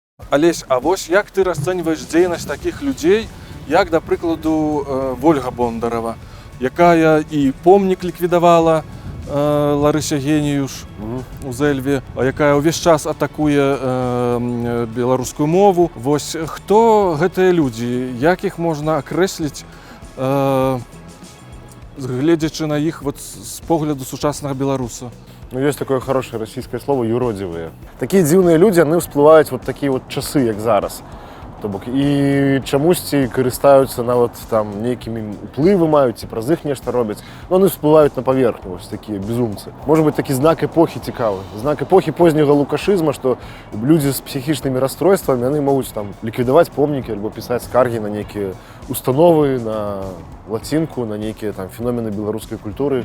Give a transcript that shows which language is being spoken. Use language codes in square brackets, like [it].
[be] Алесь, а вось як ты расцэньваеш дзейнасць такіх людзей, як, да прыкладу, Вольга Бондарова, якая і помнік ліквідавала Ларыся Геніюш у Зэльве, якая ўвесь час атакуе беларускую мову. Вось хто гэтыя людзі, як іх можна акрэсліць, гледзячы на іх вот з погляду сучаснага беларуса? [ru] Ну, есть такое хорошее российское слово «юродивые». [be] Такие дзіўныя людзі, яны всплываюць вот такія вот часы, як зараз. То бок, і чамусьці карыстаюцца нават там нейкімі уплывы маюць, ці праз іх нешта робяць. Но яны всплываюць на паверхню, вось такія безумцы. Можа быць такі знак эпохі цікавы. Знак эпохі позняга лукашызма, што людзі з псіхічнымі расстройствамі, яны могуць там ліквідаваць помнікі альбо пісаць скаргі на нейкія установы, на лацінку, на нейкія там феномены беларускай культуры.